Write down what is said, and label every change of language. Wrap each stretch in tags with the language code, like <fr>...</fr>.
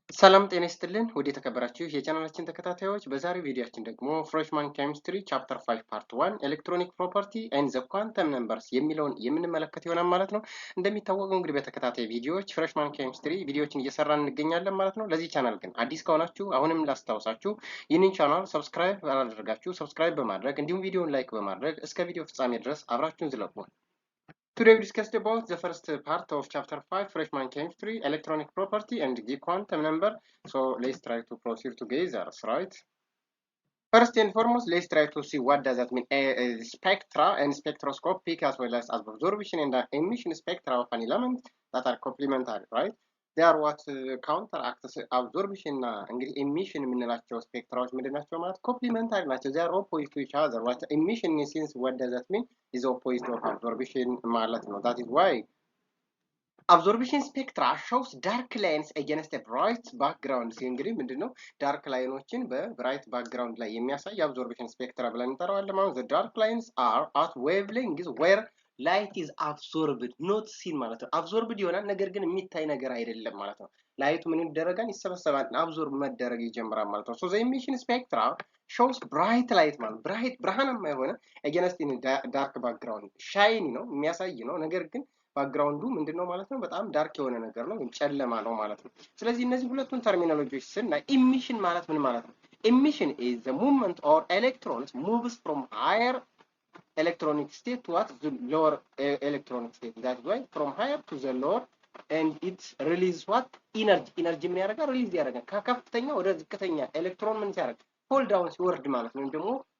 <am>ሰላም ጤና ይስጥልን ወደ የተከበራችሁ የቻናላችን ተከታታዮች በዛሬው ቪዲዮአችን ደግሞ ፍሬሽማን ኬሚስትሪ ቻፕተር 5 ፓርት 1 ኤሌክትሮኒክ ፕሮፐርቲ ኤንድ ዘ ኳንተም ነምበርስ የሚለውን የምንመለከት ይሆናል ማለት ነው። እንደሚታወቀው እንግዲህ በተከታታይ ቪዲዮዎች ፍሬሽማን ኬሚስትሪ ቪዲዮዎችን እየሰራን እንገኛለን ማለት ነው። ለዚህ ቻናል ግን አዲስ ከሆናችሁ አሁንም ላስታውሳችሁ ይህንን ቻናል ሰብስክራይብ አላደረጋችሁ ሰብስክራይብ በማድረግ እንዲሁም ቪዲዮውን ላይክ በማድረግ እስከ ቪዲዮ ፍጻሜ ድረስ አብራችሁን ዝለቁ።</am> <en>Today we discussed about the first part of chapter 5 freshman chemistry electronic property and the quantum number. So let's try to proceed together, right? First and foremost, let's try to see what does that mean. Spectra and spectroscopic as well as absorption and emission spectra of an element that are complementary, right? They are what counteract absorption and emission</en> <am>የምንላቸው ስፔክትራዎች ምንድን ናቸው ማለት ኮምፕሊመንታሪ ናቸው።</am> <en>they are opposite to each other. What emission in sense what does that mean is opposite of absorption</en> <am>ማለት ነው.</am> <en>That is why absorption spectra shows dark lines against a bright background.</en> <am>እንግዲህ ምንድነው ዳርክ ላይኖችን በብራይት ባክግራውንድ ላይ የሚያሳይ</am> <en>absorption spectra</en> <am>ብለን እንጠራዋለን ማለት</am> <en>the dark lines are at wavelengths where light is absorbed not seen</en> <am>ማለት ነው። absorbed ይሆናል ነገር ግን የሚታይ ነገር አይደለም ማለት ነው። ላይቱ ምን ይደረጋል ይሰበሰባል absorb መደረግ ይጀምራል ማለት ነው።</am> <en>so the emission spectra shows bright light</en> <am>ማለት bright ብርሃናማ የሆነ</am> <en>against in dark background shiny</en> <am>ነው የሚያሳይ ነው ነገር ግን ባክግራውንዱ ምንድነው ማለት ነው በጣም ዳርክ የሆነ ነገር ነው ጨለማ ነው ማለት ነው። ስለዚህ እነዚህ ሁለቱን ተርሚኖሎጂዎች ስናይ ኢሚሽን ማለት ምን ማለት ነው?</am> <en>ኢሚሽን is the movement or electrons moves from higher electronic state to what the lower electronic state. That's why from higher to the lower and it release what energy</en> <am>ምን ያደርጋል ሪሊዝ ያደርጋል ከከፍተኛ ወደ ዝቅተኛ ኤሌክትሮን ምን ሲያደርግ ፎል ዳውን ሲወርድ ማለት ነው ደግሞ</am>